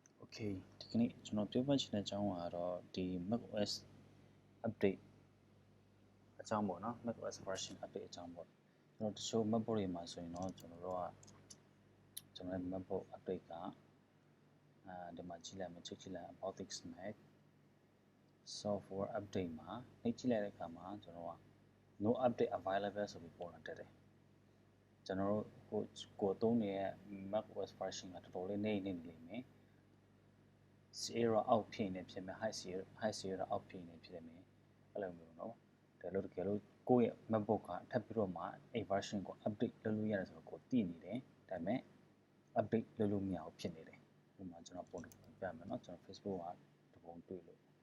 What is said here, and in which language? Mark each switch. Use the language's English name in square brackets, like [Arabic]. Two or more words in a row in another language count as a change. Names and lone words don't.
[Burmese] Okay ဒီကနေ့ကျွန်တော်ပြောပြချင်တဲ့အကြောင်းကတော့ဒီ macOS update အကြောင်းပေါ့နော် macOS version update အကြောင်းပေါ့ကျွန်တော်တချို့ Macbook တွေမှာဆိုရင်တော့ကျွန်တော်ရဲ့ Macbook update ကဒီမှာကြည့်လိုက်မယ်ချက်ကြည့်လိုက် about [English] this Mac software update [Burmese] မှာနှိပ်ကြည့်လိုက်တဲ့အခါမှာကျွန်တော်က [English] no update available [Burmese] ဆိုပြီးပေါ်လာတက်တယ်ကျွန်တော်တို့ကိုသုံး နေတဲ့ macOS version ကတော်တော်လေးနေနေလိမ့်မယ်Sierra အောက်ဖြစ်နေဖြစ်မယ် high Sierra အောက်ဖြစ်နေဖြစ်မယ်အဲ့လိုမျိုးเนาะဒါလို့တကယ်လို့ကိုယ့်ရဲ့ Macbook ကထပ်ပြီးတော့မှအဲ့ version ကို update လုပ်လို့ရတယ်ဆိုတော့ကိုသိနေတယ်ဒါပေမဲ့ update လုပ်လို့မရဘူးဖြစ်နေတယ်ဥပမာကျွန်တော်ပုံတစ်ပုံပြမယ်เนาะကျွန်တော် Facebook ကတပုံတွေ့လို့